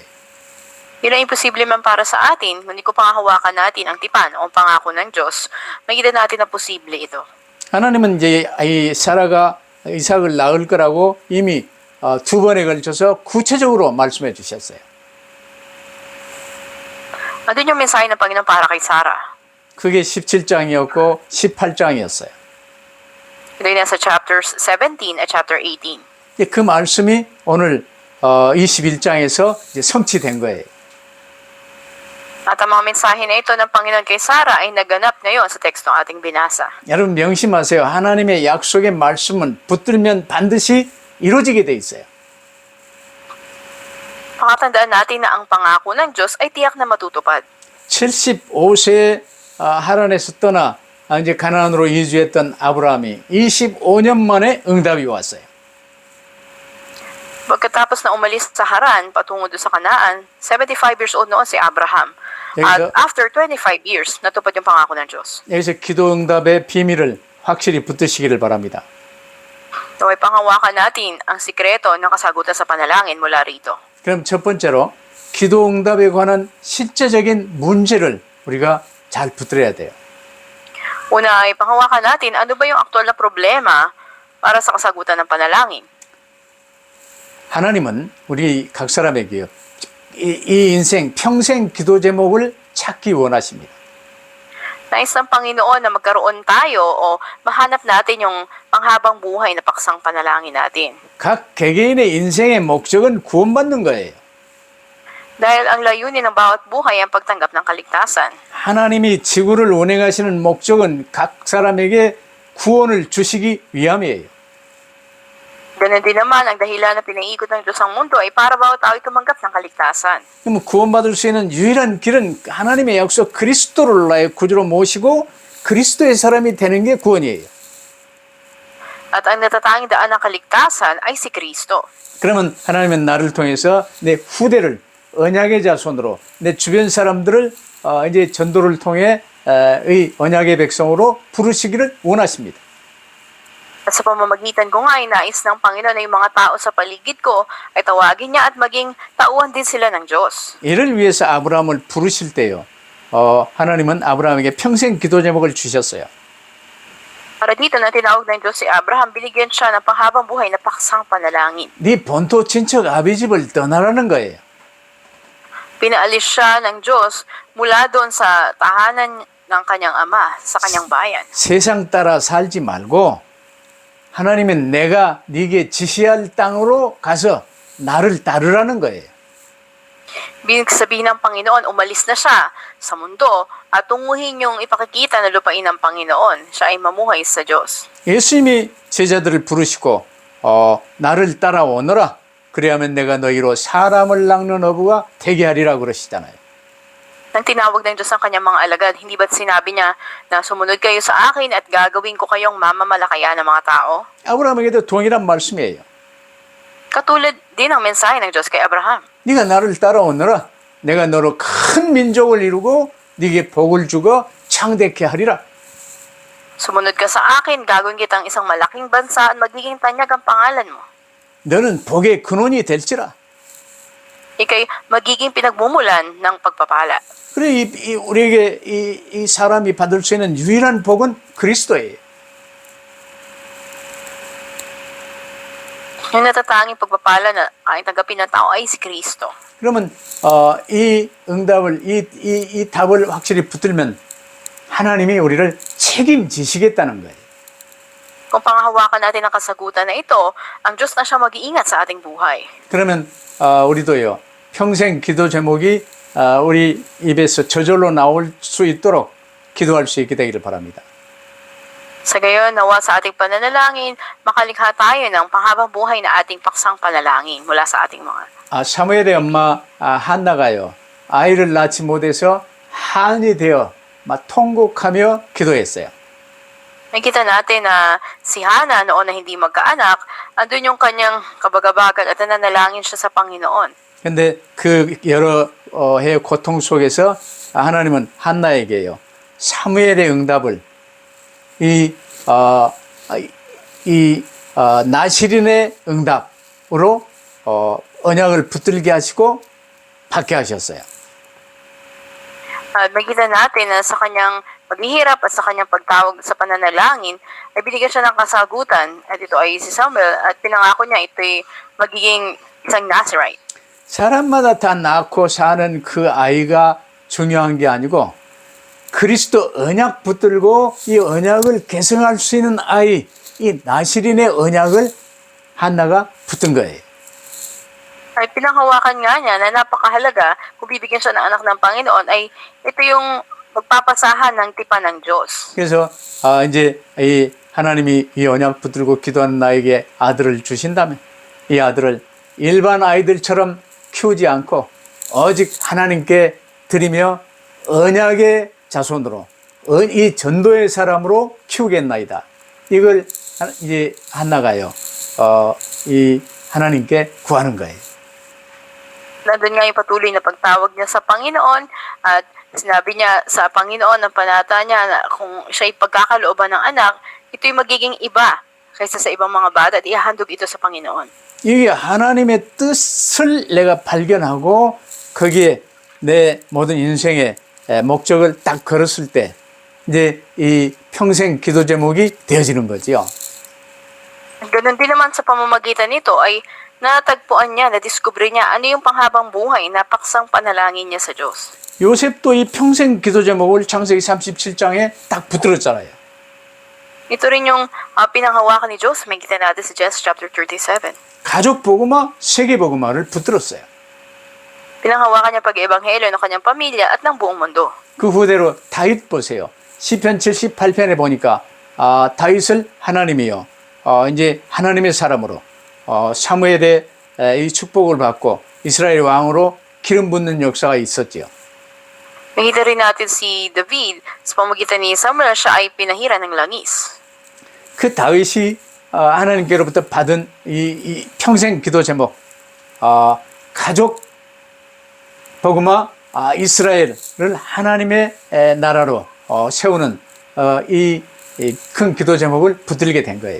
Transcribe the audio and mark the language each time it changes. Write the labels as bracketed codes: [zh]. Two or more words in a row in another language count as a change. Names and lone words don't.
[tl] Yun ang imposible man para sa atin, ngunit kung pangahawakan natin ang tipan o ang pangako ng Diyos, makikita natin na posible ito. [ko] 하나님은 이제 이 사라가 이삭을 낳을 거라고 이미 두 번에 걸쳐서 구체적으로 말씀해 주셨어요. [tl] Andun yung mensahe ng Panginoon para kay Sarah. [ko] 그게 17장이었고 18장이었어요. [tl] Ito yung nasa chapters 17 at chapter 18. [ko] 그 말씀이 오늘 21장에서 이제 성취된 거예요. [tl] At ang mga mensahe na ito ng Panginoon kay Sarah ay naganap ngayon sa tekstong ating binasa. [ko] 여러분 명심하세요. 하나님의 약속의 말씀은 붙들면 반드시 이루어지게 돼 있어요. [tl] Pakatandaan natin na ang pangako ng Diyos ay tiyak na matutupad. [ko] 75세에 하란에서 떠나 이제 가나안으로 이주했던 아브라함이 25년 만에 응답이 왔어요. [tl] Pagkatapos na umalis sa Haran patungo doon sa Kanaan, [en] 75 years old [tl] noon si Abraham. [ko] 여기서- [tl] At [en] after 25 years, [tl] natupad yung pangako ng Diyos. [ko] 여기서 기도 응답의 비밀을 확실히 붙드시기를 바랍니다. [tl] Naway panghawakan natin ang sikreto ng kasagutan sa panalangin mula rito. [ko] 그럼 첫 번째로 기도 응답에 관한 실제적인 문제를 우리가 잘 붙들어야 돼요. [tl] Una ay panghawakan natin ano ba yung aktual na problema para sa kasagutan ng panalangin. [ko] 하나님은 우리 각 사람에게요. 이 인생 평생 기도 제목을 찾기 원하십니다. [tl] Nais ng Panginoon na magkaroon tayo o mahanap natin yung panghabang buhay na paksang panalangin natin. [ko] 각 개개인의 인생의 목적은 구원받는 거예요. [tl] Dahil ang layunin ng bawat buhay ang pagtanggap ng kaligtasan. [ko] 하나님이 지구를 운행하시는 목적은 각 사람에게 구원을 주시기 위함이에요. [tl] Ganun din naman, ang dahilan na pinaikot ng Diyos ang mundo ay para bawat tao ay tumanggap ng kaligtasan. [ko] 그럼 구원받을 수 있는 유일한 길은 하나님의 약속 그리스도를 나의 구주로 모시고 그리스도의 사람이 되는 게 구원이에요. [tl] At ang natatanging daan ng kaligtasan ay si Kristo. [ko] 그러면 하나님은 나를 통해서 내 후대를 언약의 자손으로 내 주변 사람들을 이제 전도를 통해 의 언약의 백성으로 부르시기를 원하십니다. [tl] At sa pamamagitan ko nga ay nais ng Panginoon na yung mga tao sa paligid ko ay tawagin niya at maging tauhan din sila ng Diyos. [ko] 이를 위해서 아브라함을 부르실 때요. 하나님은 아브라함에게 평생 기도 제목을 주셨어요. [tl] Para dito na tinawag ng Diyos si Abraham, binigyan siya ng panghabang buhay na paksang panalangin. [ko] 네 본토 친척 아비 집을 떠나라는 거예요. [tl] Pinaalis siya ng Diyos mula doon sa tahanan ng kanyang ama, sa kanyang bayan. [ko] 세상 따라 살지 말고 하나님은 내가 네게 지시할 땅으로 가서 나를 따르라는 거예요. [tl] Binig sabihin ng Panginoon, umalis na siya sa mundo at tunguhin yung ipakikita na lupain ng Panginoon. Siya ay mamuhay sa Diyos. [ko] 예수님이 제자들을 부르시고 나를 따라오너라. 그래야면 내가 너희로 사람을 낚는 어부가 되게 하리라 그러시잖아요. [tl] Nang tinawag ng Diyos ang kanyang mga alagad, hindi ba't sinabi niya na sumunod kayo sa akin at gagawin ko kayong mamamalakayan ng mga tao? [ko] 아브라함에게도 동일한 말씀이에요. [tl] Katulad din ang mensahe ng Diyos kay Abraham. [ko] 네가 나를 따라오너라. 내가 너로 큰 민족을 이루고 네게 복을 주고 창대케 하리라. [tl] Sumunod ka sa akin, gagawin kitang isang malaking bansa at magiging tanyag ang pangalan mo. [ko] 너는 복의 근원이 될지라. [tl] Ika'y magiging pinagmumulan ng pagpapala. [ko] 그래 우리에게 이 사람이 받을 수 있는 유일한 복은 그리스도예요. [tl] Yung natatanging pagpapala na ay tanggapin ng tao ay si Kristo. [ko] 그러면 이 응답을 이 답을 확실히 붙들면 하나님이 우리를 책임지시겠다는 거예요. [tl] Kung pangahawakan natin ang kasagutan na ito, ang Diyos na siya mag-iingat sa ating buhay. [ko] 그러면 우리도요 평생 기도 제목이 우리 입에서 저절로 나올 수 있도록 기도할 수 있게 되기를 바랍니다. [tl] Sa gayon, nawa sa ating pananalangin, makalikha tayo ng panghabang buhay na ating paksang panalangin mula sa ating mga. [ko] 사무엘의 엄마 한나가요 아이를 낳지 못해서 한이 되어 막 통곡하며 기도했어요. [tl] Nakita natin na si Hana noon na hindi magkaanak, andun yung kanyang kabagabagan at nananalangin siya sa Panginoon. [ko] 근데 그 여러 해의 고통 속에서 하나님은 한나에게요 사무엘의 응답을 나시린의 응답으로 언약을 붙들게 하시고 받게 하셨어요. [tl] At makita natin na sa kanyang paghihirap at sa kanyang pagtawag sa pananalangin, ay binigyan siya ng kasagutan. At ito ay si Samuel at pinangako niya ito'y magiging isang Nazirite. [ko] 사람마다 다 낳고 사는 그 아이가 중요한 게 아니고 그리스도 언약 붙들고 이 언약을 계승할 수 있는 아이, 이 나시린의 언약을 한나가 붙든 거예요. [tl] Ay pinanghawakan nga niya na napakahalaga kung bibigyan siya ng anak ng Panginoon ay ito yung magpapasahan ng tipan ng Diyos. [ko] 그래서 이제 이 하나님이 이 언약 붙들고 기도하는 나에게 아들을 주신다면 이 아들을 일반 아이들처럼 키우지 않고 오직 하나님께 드리며 언약의 자손으로 이 전도의 사람으로 키우겠나이다. 이걸 이제 한나가요. 이 하나님께 구하는 거예요. [tl] Nandun nga yung patuloy na pagtawag niya sa Panginoon at sinabi niya sa Panginoon ng panata niya na kung siya'y pagkakalooban ng anak, ito'y magiging iba kaysa sa ibang mga bata at ihahandog ito sa Panginoon. [ko] 이게 하나님의 뜻을 내가 발견하고 거기에 내 모든 인생의 목적을 딱 걸었을 때 이제 이 평생 기도 제목이 되어지는 거지요. [tl] Ganun din naman sa pamamagitan nito ay natagpuan niya, nadiskubre niya ano yung panghabang buhay na paksang panalangin niya sa Diyos. [ko] 요셉도 이 평생 기도 제목을 창세기 37장에 딱 붙들었잖아요. [tl] Ito rin yung pinanghawakan ni Diyos, may kita natin sa Genesis chapter 37. [ko] 가족 복음화, 세계 복음화를 붙들었어요. [tl] Pinanghawakan niya pag-ebanghelyo ng kanyang pamilya at ng buong mundo. [ko] 그 후대로 다윗 보세요. 시편 78편에 보니까 다윗을 하나님이요. 이제 하나님의 사람으로 사무엘의 이 축복을 받고 이스라엘 왕으로 기름 붓는 역사가 있었지요. [tl] Nakita rin natin si David sa pamagitan ni Samuel, siya ay pinahira ng langis. [ko] 그 다윗이 하나님께로부터 받은 이 평생 기도 제목, 가족 복음화 이스라엘을 하나님의 나라로 세우는 이 큰 기도 제목을 붙들게 된 거예요.